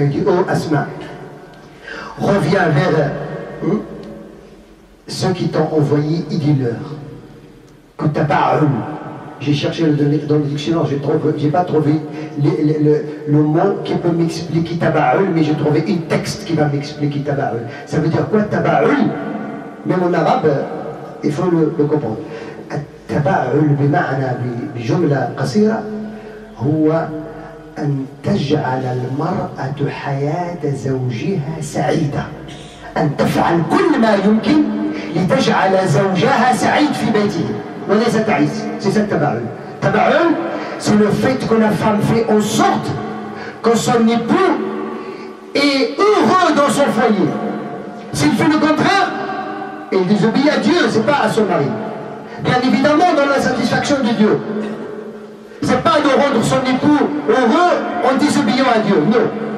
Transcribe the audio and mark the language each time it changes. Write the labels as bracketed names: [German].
[French] Il dit: oh Asma, reviens vers ceux qui t'ont envoyé, et dis-leur que taba'ul. J'ai cherché dans le dictionnaire, j'ai pas trouvé le mot qui peut m'expliquer taba'ul, mais j'ai trouvé un texte qui va m'expliquer taba'ul. Ça veut dire quoi taba'ul? Même en arabe, il faut le comprendre. [Arabic] التباعل بمعنى بجملة قصيرة هو أن تجعل المرأة حياة زوجها سعيدة، أن تفعل كل ما يمكن لتجعل زوجها سعيد في بيته وليس تعيس. [French] C'est ça le tabaul. Tabaul, c'est le fait que la femme fait en sorte que son époux est heureux dans son foyer. S'il fait le contraire, il désobéit à Dieu, c'est pas à son mari. Bien évidemment dans la satisfaction de Dieu. C'est pas de rendre son époux heureux en désobéissant à Dieu, non.